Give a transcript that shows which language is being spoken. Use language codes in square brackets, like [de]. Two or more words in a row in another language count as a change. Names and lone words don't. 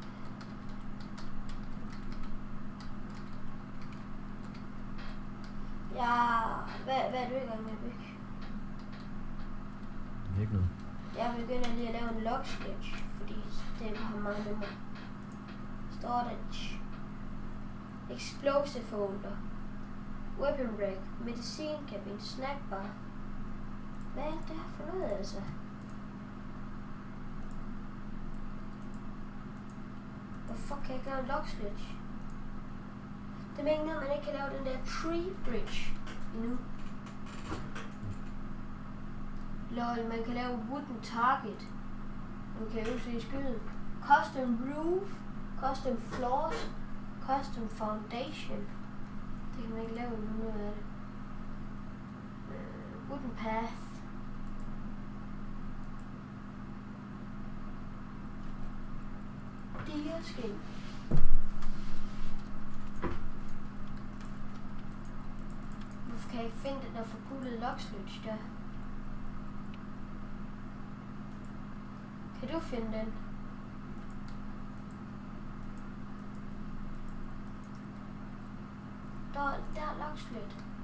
[da] Ja, hvad er du i gang med at bygge? Ikke noget. Jeg begynder lige at lave en [en] log sketch, [da] fordi det har mange nummer. [en] Storage. explosive holder, weapon rack, [da] medicinkabine, snackbar. Hvad er det her for noget, altså? Hvorfor kan jeg ikke lave en [en] lock switch? [da] Det mener, at man ikke kan lave den der [en] tree bridge [da] endnu. Lol, man kan lave [en] wooden target. [da] Man kan jo se skyde. [en] Custom roof, custom floors, custom foundation. [da] Det kan man ikke lave endnu noget af det. [en] Wooden path. Deerskin. [da] Hvorfor kan jeg ikke finde den der forpullede [en] lock switch [da] der? Kan du finde den? Der er [en] lock switch.